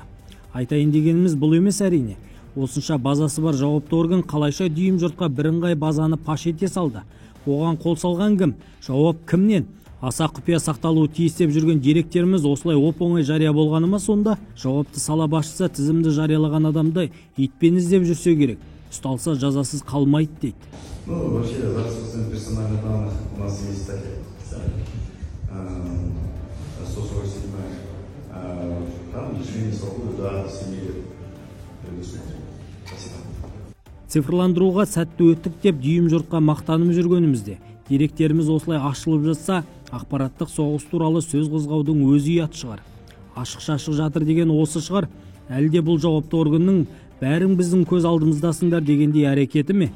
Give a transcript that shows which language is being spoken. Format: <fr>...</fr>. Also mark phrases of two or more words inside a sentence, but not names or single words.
<kk>Айтайын дегеніміз бұл емес әрине. Осынша базасы бар жауапты орган қалайша дүйім жұртқа бірыңғай базаны паш ете салды? Оған қол салған кім? Жауап кімнен? Аса құпия сақталуы тиіс деп жүрген деректеріміз осылай оп-оңай жария болғаны ма сонда? Жауапты сала басшысы тізімді жариялаған адамды итпен іздеп жүрсе керек. Ұсталса жазасыз қалмайды дейді.</kk> <ru>Ну, вообще, за отсутствием персональных данных у нас есть статья. 147. Там лишение свободы до 7 лет.</ru> <kk>Цифрландыруға сәтті өттік деп дүйім жұртқа мақтанып жүргенімізде, деректеріміз осылай ашылып жатса, ақпараттық соғыс туралы сөз қозғаудың өзі ұят шығар. Ашық-шашық жатыр деген осы шығар. Әлде бұл жауапты органның бәрің біздің көз алдымыздасыңдар дегендей әрекеті ме?</kk>